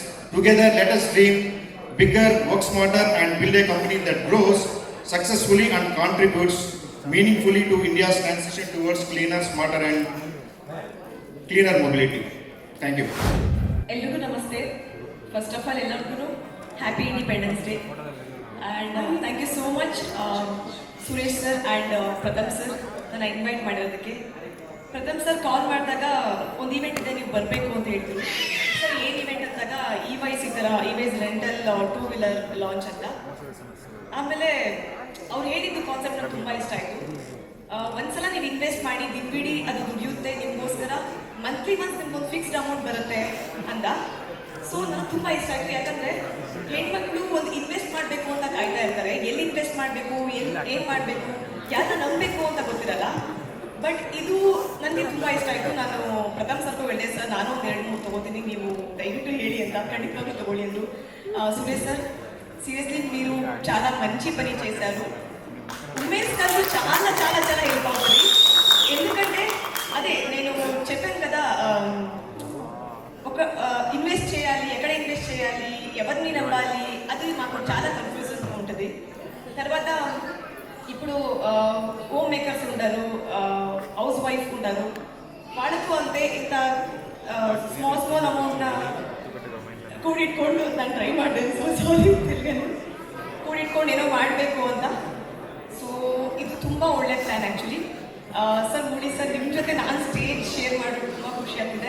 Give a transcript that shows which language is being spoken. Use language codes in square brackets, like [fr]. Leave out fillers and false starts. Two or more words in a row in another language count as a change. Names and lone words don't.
[en] Together, let us dream bigger, work smarter, and build a company that grows successfully and contributes meaningfully to India's transition towards cleaner, smarter, and cleaner mobility. Thank you. [kn] ಎಲ್ಲುಗು ನಮಸ್ತೆ. [en] First of all, ellarku happy Independence Day. And thank you so much, Suresh sir and Pratham sir, [kn] ನನ್ನ ಇನ್ವೈಟ್ ಮಾಡಿರೋದಕ್ಕೆ. ಪ್ರಥಮ್ ಸರ್ ಕಾಲ್ ಮಾಡಿದಾಗ ಒಂದು ಇವೆಂಟ್ ಇದೆ, ನೀವು ಬರಬೇಕು ಅಂತ ಹೇಳ್ತೀವಿ. ಸರ್ ಏನು ಇವೆಂಟ್ ಅಂದಾಗ EVISE ಈ ಥರ EVISE [en] rental 2-wheeler launch [kn] ಅಂತ. ಆಮೇಲೆ ಅವ್ರು ಹೇಳಿದ್ದು ಕಾನ್ಸೆಪ್ಟ್ ನನಗೆ ತುಂಬ ಇಷ್ಟ ಆಯಿತು. ಒಂದ್ಸಲ ನೀವು ಇನ್ವೆಸ್ಟ್ ಮಾಡಿ ದಿನವಿಡೀ ಅದು ದುಡಿಯುತ್ತೆ, ನಿಮಗೋಸ್ಕರ ಮಂತ್ಲಿ ನಿಮ್ಗೊಂದು [en] fixed amount [kn] ಬರುತ್ತೆ ಅಂದ. ಸೊ ನನಗೆ ತುಂಬ ಇಷ್ಟ ಆಯಿತು. ಯಾಕಂದರೆ ಹೆಣ್ಮಕ್ಳು ಒಂದು ಇನ್ವೆಸ್ಟ್ ಮಾಡಬೇಕು ಅಂತ ಕಾಯ್ತಾ ಇರ್ತಾರೆ. ಎಲ್ಲಿ ಇನ್ವೆಸ್ಟ್ ಮಾಡಬೇಕು, ಏನು ಮಾಡಬೇಕು, ಯಾರನ್ನ ನಂಬಬೇಕು ಅಂತ ಗೊತ್ತಿರಲ್ಲ. ಬಟ್ ಇದು ನನಗೆ ತುಂಬ ಇಷ್ಟ ಆಯಿತು. ನಾನು ಪ್ರಥಮ್ ಸರ್ಗೂ ಹೇಳಿದೆ, ಸರ್ ನಾನು ಒಂದು 2-3 ತೊಗೋತೀನಿ, ನೀವು ದಯವಿಟ್ಟು ಹೇಳಿ ಅಂತ. ಖಂಡಿತಂಗಾ ತಗೋಳಿ ಅಂದು. [te] సురేష్ సార్, సీరియస్లీ మీరు చాలా మంచి పని చేశారు. ఉమేష్ గారు చాలా చాలా చాలా హెల్ప్ అవుతుంది. ఎందుకంటే అదే నేను చెప్పాను కదా, ఒక ఇన్వెస్ట్ చేయాలి, ఎక్కడ ఇన్వెస్ట్ చేయాలి, ఎవరిని నమ్మాలి, అది మాకు చాలా కన్ఫ్యూజన్గా ఉంటుంది. తర్వాత ఇప్పుడు [en] home makers [te] ఉంటారు, [en] house wife [te] ఉంటారు, వాళ్ళకు [kn] ಅಂತೆ ಇಂಥ ಸ್ಮಾಲ್ ಅಮೌಂಟ್ನ ಕೂಡಿಟ್ಕೊಂಡು ನಾನು ಟ್ರೈ ಮಾಡಿದೆ. ಸೊ ಸಾರಿ ತಿರ್ಗನೆ ಕೂಡಿಟ್ಕೊಂಡು ಏನೋ ಮಾಡಬೇಕು ಅಂತ. ಸೊ ಇದು ತುಂಬ ಒಳ್ಳೆ ಪ್ಲ್ಯಾನ್ ಆ್ಯಕ್ಚುಲಿ. ಸರ್ ನೋಡಿ ಸರ್, ನಿಮ್ಮ ಜೊತೆ ನಾನು [en] stage share [kn] ಮಾಡೋದು ತುಂಬ ಖುಷಿ ಆಗ್ತಿದೆ.